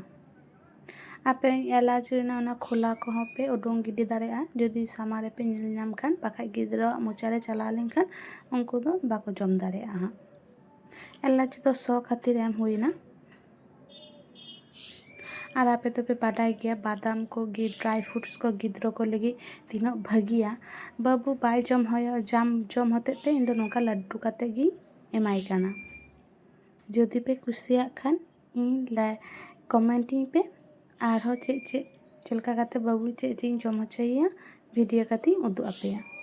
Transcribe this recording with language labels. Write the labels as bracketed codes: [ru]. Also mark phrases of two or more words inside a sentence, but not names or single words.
[sat] ᱟᱯᱮ ᱮᱞᱟᱪ ᱨᱮᱱᱟᱜ ᱚᱱᱟ ᱠᱷᱳᱞᱟ ᱠᱚᱦᱚᱸ ᱯᱮ ᱩᱰᱩᱝ ᱜᱤᱰᱤ ᱫᱟᱲᱮᱭᱟᱜᱼᱟ ᱡᱩᱫᱤ ᱥᱟᱢᱟᱝ ᱨᱮᱯᱮ ᱧᱮᱞ ᱧᱟᱢ ᱠᱷᱟᱱ ᱵᱟᱠᱷᱟᱡ ᱜᱤᱫᱽᱨᱟᱹᱣᱟᱜ ᱢᱚᱪᱟ ᱨᱮ ᱪᱟᱞᱟᱣ ᱞᱮᱱᱠᱷᱟᱱ ᱩᱱᱠᱩ ᱫᱚ ᱵᱟᱠᱚ ᱡᱚᱢ ᱫᱟᱲᱮᱭᱟᱜᱼᱟ ᱦᱟᱸᱜ। ᱮᱞᱟᱪ ᱫᱚ ᱥᱚ ᱠᱷᱟᱹᱛᱤᱨ ᱮᱢ ᱦᱩᱭᱱᱟ। ᱟᱨ ᱟᱯᱮ ᱛᱚ ᱵᱟᱰᱟᱭ ᱜᱤᱭᱟ ᱵᱟᱫᱟᱢ ᱠᱚ [en] dry fruits [sat] ᱠᱚ ᱜᱤᱫᱽᱨᱚ ᱠᱚ ᱞᱟᱹᱜᱤᱫ ᱛᱤᱱᱟᱹᱜ ᱵᱷᱟᱹᱜᱤᱭᱟ ᱵᱟᱹᱵᱩ ᱵᱟᱭ ᱡᱚᱢ ᱦᱚᱛᱮᱡ ᱛᱮ ᱤᱧ ᱫᱚ ᱱᱚᱝᱠᱟ ᱞᱟᱰᱰᱩ ᱠᱟᱛᱮ ᱜᱤᱧ ᱮᱢᱟᱭ ᱠᱟᱱᱟ। ᱡᱩᱫᱤ ᱯᱮ ᱠᱩᱥᱤᱭᱟᱜ ᱠᱷᱟᱱ ᱤᱧ ᱠᱚᱢᱮᱱᱴᱤᱧ ᱯᱮ ᱟᱨᱦᱚᱸ ᱪᱮᱫ ᱞᱮᱠᱟ ᱠᱟᱛᱮ ᱵᱟᱹᱵᱩ ᱪᱮᱫ ᱤᱧ ᱡᱚᱢ ᱦᱚᱪᱚᱭᱮᱭᱟ ᱵᱷᱤᱰᱤᱭᱳ ᱠᱟᱛᱮᱧ ᱩᱫᱩᱜ ᱟᱯᱮᱭᱟ।